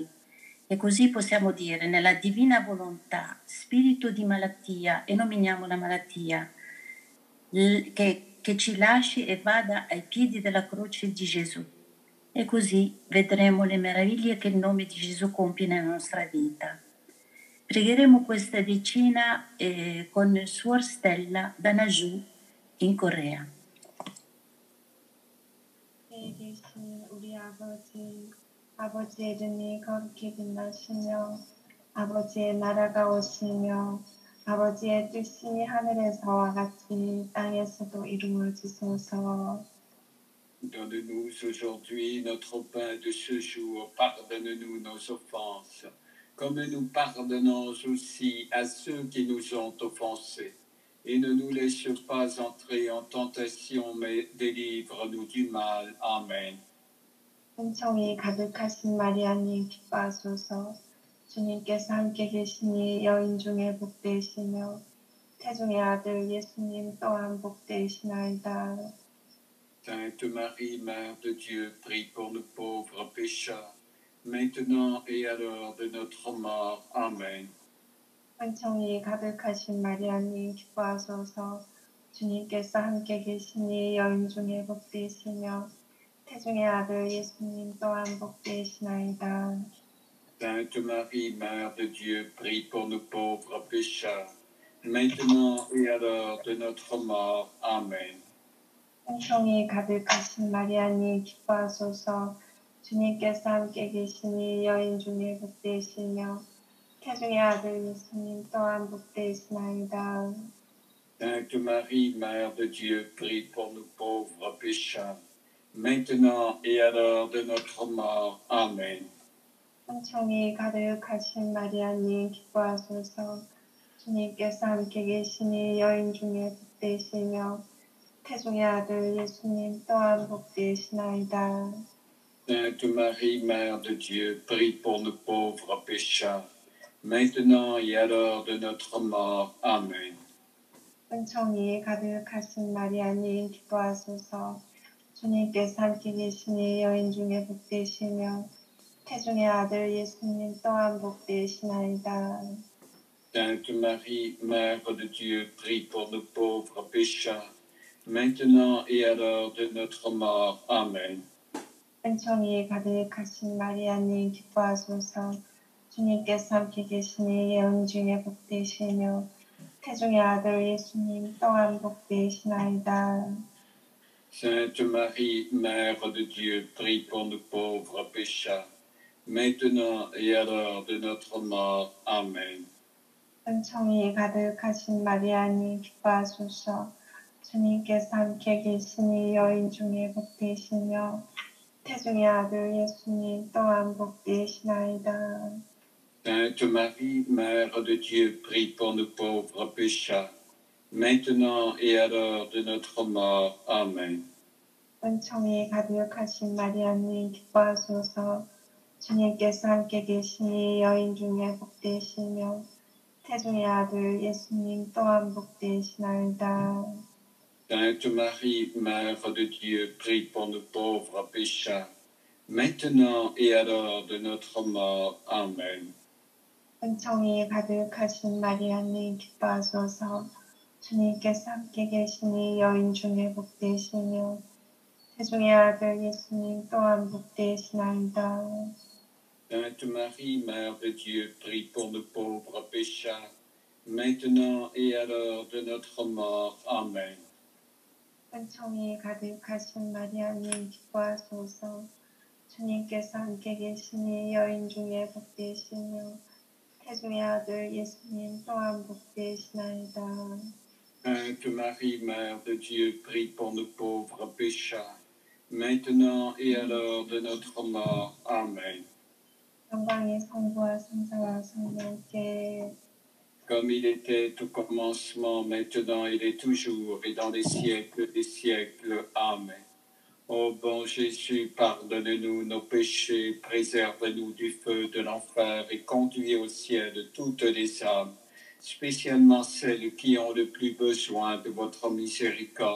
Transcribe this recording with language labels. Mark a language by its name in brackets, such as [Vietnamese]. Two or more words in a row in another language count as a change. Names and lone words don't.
[Italian] E così possiamo dire nella divina volontà, spirito di malattia, e nominiamo la malattia, che ci lasci e vada ai piedi della croce di Gesù. E così vedremo le meraviglie che il nome di Gesù compie nella nostra vita. Pregheremo questa decina con Suor Stella da Naju in Corea. [Korean] 계신 우리 아버지, 아버지의 이름이 거룩히 빛나시며 아버지의 나라가 오시며 아버지의 뜻이 하늘에서와 같이 땅에서도 이루어지소서. [French] Donne-nous aujourd'hui notre pain de ce jour. Pardonne-nous nos offenses, comme nous pardonnons aussi à ceux qui nous ont offensés. Et ne nous laisse pas entrer en tentation, mais délivre-nous du mal. Amen. [Korean] 은총이 가득하신 마리아님 기뻐하소서. 주님께서 함께 계시니 여인 중에 복되시며 태중의 아들 예수님 또한 복되시나이다. [French] Sainte Marie, Mère de Dieu, prie pour nous pauvres pécheurs, maintenant et à l'heure de notre mort. Amen. [Korean] 은총이 가득하신 마리아님 기뻐하소서. 주님께서 함께 계시니 여인 중에 복되시며 태중의 아들 예수님 또한 복되시나이다. [French] Sainte Marie, Mère de Dieu, prie pour nous pauvres pécheurs, maintenant et à l'heure de notre mort. Amen. [Korean] 은총이 가득하신 마리아님 기뻐하소서. 주님께서 함께 계시니 여인 중에 복되시며 태중의 아들 예수님 또한 복되시나이다. [French] Sainte Marie, Mère de Dieu, prie pour nous pauvres pécheurs, maintenant et à l'heure de notre mort. Amen. [Korean] 은총이 가득하신 마리아님 기뻐하소서. 주님께서 함께 계시니 여인 중에 복되시며 태중의 아들 예수님 또한 복되시나이다. [French] Sainte Marie, Mère de Dieu, prie pour nous pauvres pécheurs, maintenant et à l'heure de notre mort. Amen. [Korean] 은총이 가득하신 마리아님 기뻐하소서. 주님께서 함께 계시니 여인 중에 복되시며 태중의 아들 예수님 또한 복되시나이다. [French] Sainte Marie, Mère de Dieu, prie pour nous pauvres pécheurs, maintenant et à l'heure de notre mort. Amen. [Korean] 은총이 가득하신 마리아님 기뻐하소서. 주님께서 함께 계시니 여인 중에 복되시며 태중의 아들 예수님 또한 복되시나이다. [French] Sainte Marie, Mère de Dieu, prie pour nous pauvres pécheurs, maintenant et à l'heure de notre mort. Amen. [Korean] 은총이 가득하신 마리아님 기뻐하소서. 주님께서 함께 계시니 여인 중에 복되시며 태중의 아들 예수님 또한 복되시나이다. [French] Sainte Marie, Mère de Dieu, prie pour nous pauvres pécheurs, maintenant et à l'heure de notre mort. Amen. [Korean] 은총이 가득하신 마리아님 기뻐하소서. 주님께서 함께 계시니 여인 중에 복되시며 태중의 아들 예수님 또한 복되시나이다. [French] Sainte Marie, Mère de Dieu, prie pour nous pauvres pécheurs, maintenant et à l'heure de notre mort. Amen. [Korean] 은총이 가득하신 마리아님 기뻐하소서. 주님께서 함께 계시니 여인 중에 복되시며 태중의 아들 예수님 또한 복되시나이다. [French] Sainte Marie, Mère de Dieu, prie pour nous pauvres pécheurs, maintenant et à l'heure de notre mort. Amen. [Korean] 은총이 가득하신 마리아님 기뻐하소서. 주님께서 함께 계시니 여인 중에 복되시며 태중의 아들 예수님 또한 복되시나이다. [French] Sainte Marie, Mère de Dieu, prie pour nous pauvres pécheurs, maintenant et à l'heure de notre mort. Amen. [Korean] 영광의 성부와 성자와 성령께 [French] Comme il était au commencement, maintenant il est toujours, et dans les siècles des siècles. Amen. Ô bon Jésus, pardonne-nous nos péchés, préserve-nous du feu de l'enfer et conduis au ciel toutes les âmes, spécialement celles qui ont le plus besoin de votre miséricorde.